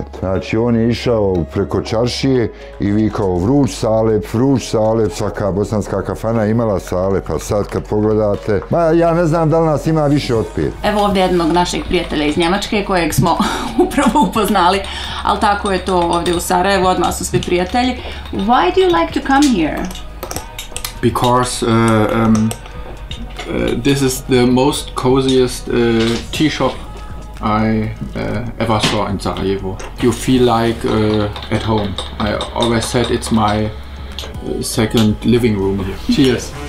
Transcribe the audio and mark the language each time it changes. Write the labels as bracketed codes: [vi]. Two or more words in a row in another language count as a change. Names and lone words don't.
[bs] Znači on je išao preko čaršije i vikao vruć salep, svaka bosanska kafana imala salep, a sad kad pogledate, ja ne znam da li nas ima više od 5. Evo ovdje jednog našeg prijatelja iz Njemačke kojeg smo upravo upoznali, ali tako je to ovdje u Sarajevu, odmah su svi prijatelji. [en] Why do you like to come here? Because this is the most coziest tea shop I ever saw in Sarajevo. You feel like at home. I always said it's my second living room here.